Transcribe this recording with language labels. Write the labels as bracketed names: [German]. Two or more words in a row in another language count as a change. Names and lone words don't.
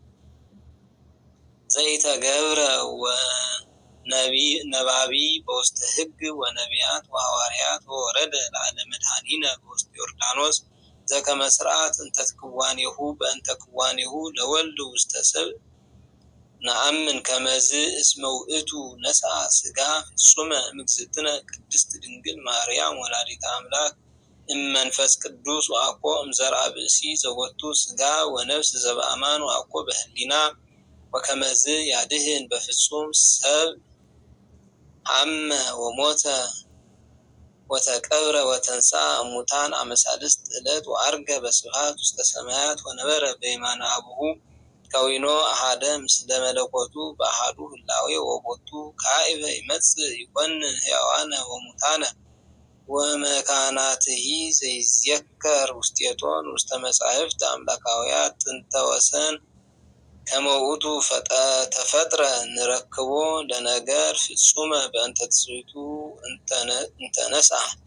[Geez] ዘይተገብረ ነባቢ በውስተ ሕግ ወነቢያት ወሐዋርያት ወወረደ ለዓለመ መድኃኒነ በውስተ ዮርዳኖስ ዘከመ ስርዓት እንተ ትክዋኔሁ በእንተ ክዋኔሁ ለወልድ ውስተ ሰብእ ነአምን ከመዝ እስመ ውእቱ ነስአ ሥጋ ፍጹመ እምእግዝእትነ ቅድስት ድንግል ማርያም ወላዲተ አምላክ እመንፈስ ቅዱስ ወአኮ እምዘርአ ብእሲ ዘወቱ ሥጋ ወነፍስ ዘበአማን ወአኮ በህሊና ወከመዝ ያድህን በፍጹም ሰብ ሐመ ወሞተ ወተቀብረ ወተንሥአ እሙታን አመ ሣልስት ዕለት ወዐርገ በስብሐት ውስተ ሰማያት ወነበረ በየማነ አቡሁ ከዊኖ አሐደ ምስለ መለኮቱ በአሐዱ ህላዌ ወቦቱ ካዕበ ይመጽእ ይኰንን ሕያዋነ ወሙታነ ወመካናትሂ ዘይዝየከር ውስቴቶን ውስተ መጻሕፍት አምላካውያት ጥንተ ወሰን ከመ ውእቱ ተፈጥረ ንረክቦ ለነገር ፍጹመ በእንተ ትስብእቱ እንተ ነስአ